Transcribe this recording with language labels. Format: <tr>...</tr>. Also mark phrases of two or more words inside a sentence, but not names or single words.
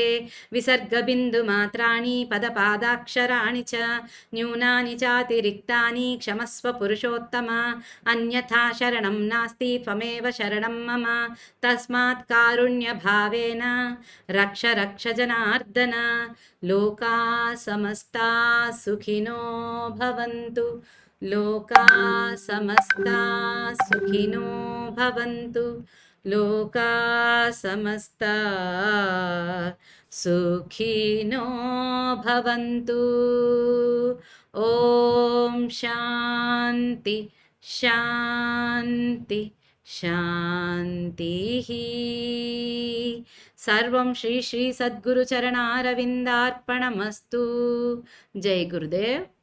<sa>విసర్గబిందు మాత్రాణి పదపాదాక్షరాణి చ న్యూనాని చాతిరిక్తాని క్షమస్వ పురుషోత్తమ. అన్యథా శరణం నాస్తి త్వమేవ శరణం మమ. తస్మాత్ కారుణ్య భావేన రక్ష రక్ష జనార్దన. లోకా సమస్తా సుఖినో భవంతు. లోకా సమస్తా సుఖినో భవంతు. లోకా సమస్తా సుఖినో భవంతు. ఓం శాంతి శాంతి శాంతిః. సర్వం శ్రీ శ్రీ సద్గురు చరణారవిందార్పణమస్తు.</sa> <hi>జై గురుదేవ్.</hi>